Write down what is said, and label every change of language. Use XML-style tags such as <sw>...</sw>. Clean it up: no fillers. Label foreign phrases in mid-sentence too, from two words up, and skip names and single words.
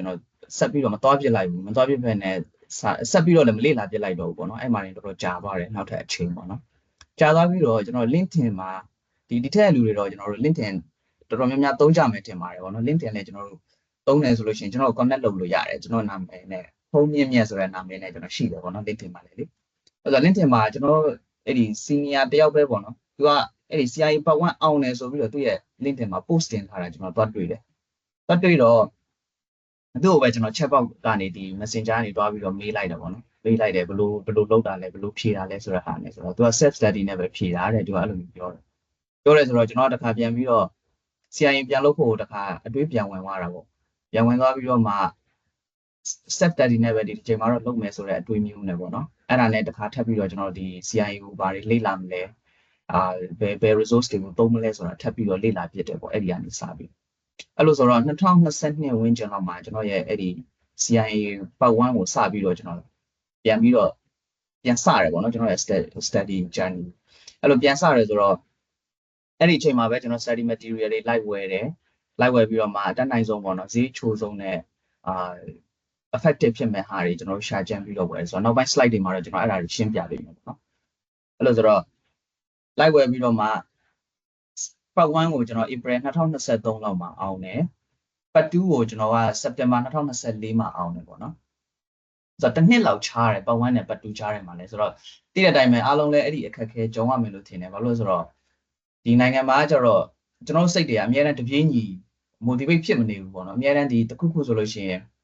<my>တော်ဆက်ပြီးတော့မသွားပြစ်လိုက်ဘူးမသွားပြစ်ဖက်နဲ့ဆက်ပြီးတော့လည်းမလေ့လာပြစ်လိုက်တော့ဘူးပေါ့နော်အဲ့မှာနေတော်တော်ကြာသွားတယ်နောက်ထပ်အချိန်ပေါ့နော်ကြာသွားပြီးတော့ကျွန်တော် LinkedIn မှာဒီထက်လူတွေတော့ကျွန်တော်တို့ LinkedIn တော်တော်များများသုံးကြမယ်ထင်ပါတယ်ပေါ့နော် LinkedIn လည်းကျွန်တော်တို့သုံးတယ်ဆိုလို့ရှိရင်ကျွန်တော် connect လုပ်လို့ရတယ်ကျွန်တော်နာမည်နဲ့ဖုန်းမြင့်ဆိုတဲ့နာမည်နဲ့ကျွန်တော်ရှိတယ်ပေါ့နော် LinkedIn မှာလည်းလေအဲ့တော့ LinkedIn မှာကျွန်တော်အဲ့ဒီ senior တယောက်ပဲပေါ့နော်သူကအဲ့ဒီ CIA Part 1အောင်တယ်ဆိုပြီးတော့သူ့ရဲ့ LinkedIn မှာ post တင်ထားတာကျွန်တော်သွားတွေ့တယ် တက်တွေ့တော့သူ့ကိုပဲကျွန်တော်</my> <en>chat box</en> <my>ကနေဒီ messenger ကနေတွားပြီးတော့မေးလိုက်တယ်ပေါ့နော်မေးလိုက်တယ်ဘယ်လိုလုပ်တာလဲဘယ်လိုဖြေတာလဲဆိုတဲ့ဟာနဲ့ဆိုတော့သူက</my> <en>self study</en> <my>နဲ့ပဲဖြေတာတဲ့သူကအဲ့လိုမျိုးပြောတယ်ဆိုတော့ကျွန်တော်တစ်ခါပြန်ပြီးတော့ CIA ပြန်လုပ်ဖို့တခါအတွေးပြန်ဝင်သွားတာပေါ့ပြန်ဝင်သွားပြီးတော့မှ</my> <en>self study</en> <my>နဲ့ပဲဒီအချိန်မှာတော့လုပ်မယ်ဆိုတဲ့အတွေးမျိုးနဲ့ပေါ့နော်အဲ့ဒါနဲ့တခါထပ်ပြီးတော့ကျွန်တော်ဒီ CIA ကိုဘာတွေလေ့လာမလဲဘယ် resource တွေကိုသုံးမလဲဆိုတာထပ်ပြီးတော့လေ့လာပြစ်တယ်ပေါ့အဲ့ဒီကနေစပြီးအဲ့လိုဆိုတော့2022ဝန်းကျင်လောက်မှာကျွန် တော်ရဲ့အဲ့ဒီ CIA part 1ကိုစပြီးတော့ကျွန်တော်ပြန်ပြီးတော့ပြန်စရတယ်ပေါ့နော်ကျွန်တော်ရဲ့</my> <en>study journey</en> <my>အဲ့လိုပြန်စရတယ်ဆိုတော့အဲ့ဒီအချိန်မှာပဲကျွန်တော်</my> <en>study material</en> <my>တွေလိုက်ဝယ်တယ်လိုက်ဝယ် ပြီးတော့မှအတတ်နိုင်ဆုံးပေါ့နော်ဈေးချိုးဆုံးနဲ့effective ဖြစ်မဲ့ဟာတွေကျွန်တော်ရှာကြံပြီးတော့ဝယ်ဆိုတော့နောက်ပိုင်း slide တွေမှာတော့ကျွန်တော်အဲ့ဒါတွေရှင်းပြ ပေးမယ်ပေါ့နော်အဲ့လိုဆိုတော့လိုက်ဝယ်ပြီးတော့မှ part 1ကိုကျွန်တော် April 2023လောက်မှာအောင်တယ် part 2ကိုကျွန်တော်က September 2024မှာအောင်တယ်ပေါ့နော်ဆိုတော့တစ်နှစ်လောက်ချားတယ် part 1နဲ့ part 2ချားတယ်မှာလဲဆိုတော့တိတဲ့အတိုင်းပဲအားလုံးလဲအဲ့ဒီအခက်ခဲကြုံရမယ်လို့ထင်တယ်ဘာလို့လဲဆိုတော့ဒီနိုင်ငံမှာကျတော့ကျွန်တော်စိတ်တွေကအများနဲ့တပြေးညီ motivate ဖြစ်မနေဘူးပေါ့နော်အများနဲ့ဒီတစ်ခုခုဆိုလို့ရှိရင်</my>